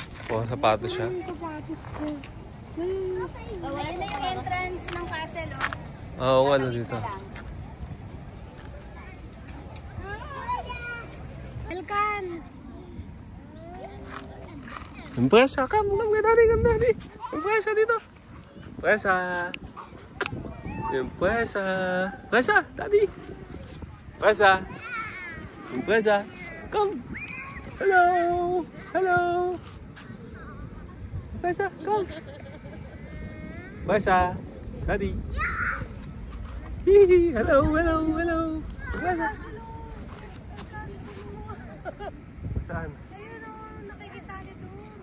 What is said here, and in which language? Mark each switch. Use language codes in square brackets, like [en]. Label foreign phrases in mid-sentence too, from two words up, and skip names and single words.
[tl] Oh, sapatos siya. Yung sapatos ko. Oh, wala na yung entrance ng castle, oh. Oo, ano dito. Elkan! Yung presa, [en] come daddy. [tl] Yung presa dito. Presa. Yung presa. Presa, daddy. Presa. Yung presa. Come. Hello. Presa, come. Presa. [en] Daddy. Hihi. Hello. [tl] Presa. Saan? Ayun o, nakikisali doon.